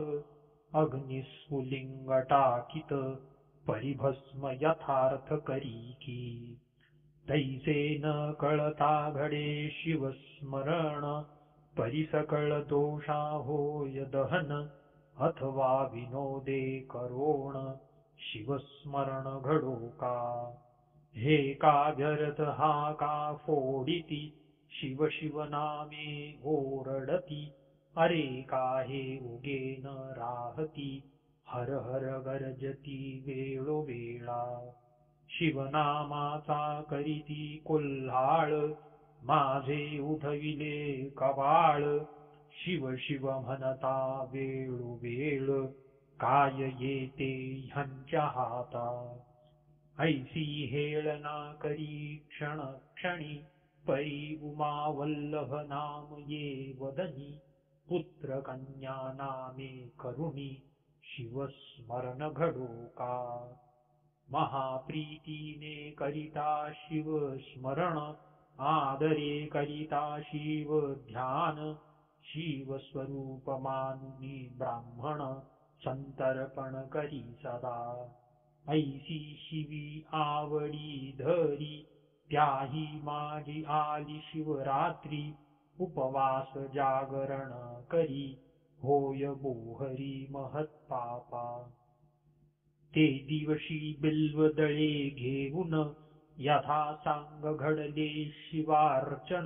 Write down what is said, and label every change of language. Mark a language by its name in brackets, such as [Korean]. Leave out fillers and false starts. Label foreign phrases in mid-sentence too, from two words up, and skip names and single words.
[Marathi] अग्निस्फुलिंग टाकित, परिभस्म यथार्थ करिकी. तैसे न कळता घडे शिव स्मरण, परिसकळ दोषा होय दहन. अथवा विनोदे करोण, शिव स्मरण घडो का. हे का व्यर्थ हा का फोडिती, शिव शिव नामे ओरडती. अरे का हे उगे न राहती, हर हर गर्जती वेळोवेळा. शिवनामाचा करीती कुल्हाळ, माझे उठविले कवाळ. शिव शिव म्हणता वेळोवेळ, काय येते ह्यांच्या हाता. ऐसी हेळना करी क्षण क्षणी, परी उमा वल्लभ नाम ये वदनी. पुत्र कन्या नामे करुणी, शिव स्मरण घडो का. महाप्रीतीने करिता शिव स्मरण, आदरे करिता शिव ध्यान. शिव स्वरूप मानुनी ब्राह्मण, संतर्पण करी सदा. ऐसी शिवी आवडी धरी, त्याही माझी आली शिवरात्री. उपवास जागरण करी, होय बोहरी महत्पापा. ते दिवशी बिल्वदळे घेऊन, यथा सांग घडले शिवार्चन.